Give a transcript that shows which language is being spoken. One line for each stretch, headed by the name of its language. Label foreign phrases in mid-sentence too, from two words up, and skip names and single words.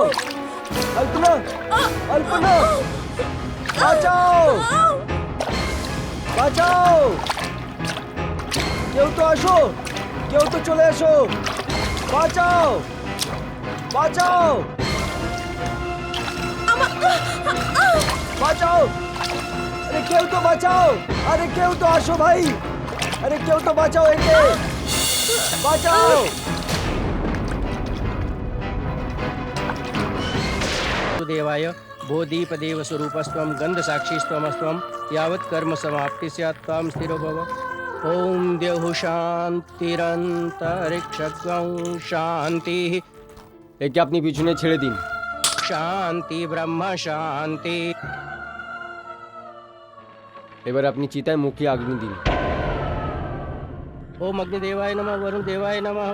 Bangla: অল্পনা অল্পনা, বাঁচাও বাঁচাও, কেউ তো আসো, কেউ তো চলে আসো, বাঁচাও বাঁচাও বাঁচাও, আরে কেউ তো বাঁচাও, আরে কেউ তো আসো ভাই, আরে কেউ তো বাঁচাও, একে বাঁচাও।
Sanskrit: देवाय बोधीपदेव स्वरूपस्त्वं गंध साक्षीस्त्वमस्त्वं यावत् कर्म समाप्ति स्यात् त्वां स्थिरो भव। ओम देहु शांतिरंतरिक्षं शांति
Bangla: একে আপনি পিছনে ছেড়ে দিন।
Sanskrit: शांति ब्रह्म शांति।
Bangla: এবার আপনি চিতায় মুখে আগুন দিন।
Sanskrit: ओम अग्निदेवाय नमः, वरुण देवाय नमः।